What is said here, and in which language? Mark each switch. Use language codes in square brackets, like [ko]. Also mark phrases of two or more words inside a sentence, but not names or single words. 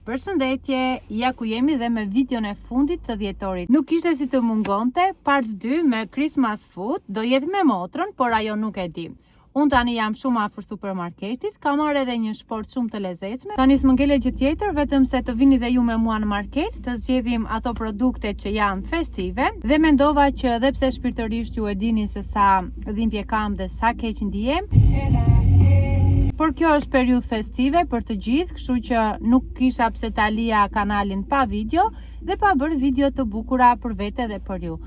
[sq] Përshëndetje, ja ku jemi dhe me videon e fundit të dhjetorit. Nuk ishte si të mungonte, [en] part 2 me Christmas food, [sq] do jetë me motrën, por ajo nuk e di. Unë tani jam shumë afër supermarketit, kam marrë edhe një shport shumë të lezetshme. Tani s'më ngele gjë tjetër, vetëm se të vini dhe ju me mua në market, të zgjedhim ato produkte që janë festive, dhe mendova që edhe pse shpirtërisht ju e dini se sa dhimbje kam dhe sa keq ndihem, por kjo është periudhë festive për të gjithë, kështu që nuk kisha pse ta lija kanalin pa video dhe pa bërë video të bukura për vete dhe për ju.